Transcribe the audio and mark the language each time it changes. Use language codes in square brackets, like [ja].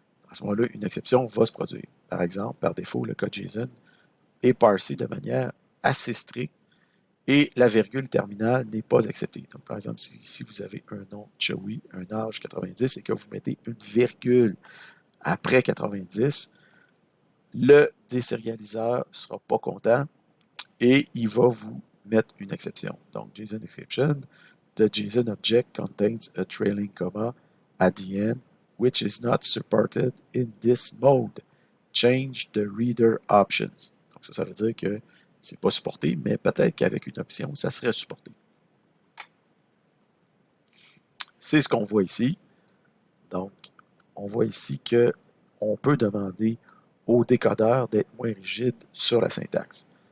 [fr] À ce moment-là, une exception va se produire. Par exemple, par défaut, le code JSON est parsé de manière assez stricte et la virgule terminale n'est pas acceptée. Donc, par exemple, si vous avez un nom Chewy, un âge 90 et que vous mettez une virgule après 90, le désérialiseur ne sera pas content et il va vous mettre une exception. [en] Donc, JSON exception, the JSON object contains a trailing comma at the end, which is not supported in this mode. Change the reader options. [fr] Donc, ça veut dire que c'est pas supporté, mais peut-être qu'avec une option, ça serait supporté. C'est ce qu'on voit ici. Donc, on voit ici qu'on peut demander au décodeur d'être moins rigide sur la syntaxe.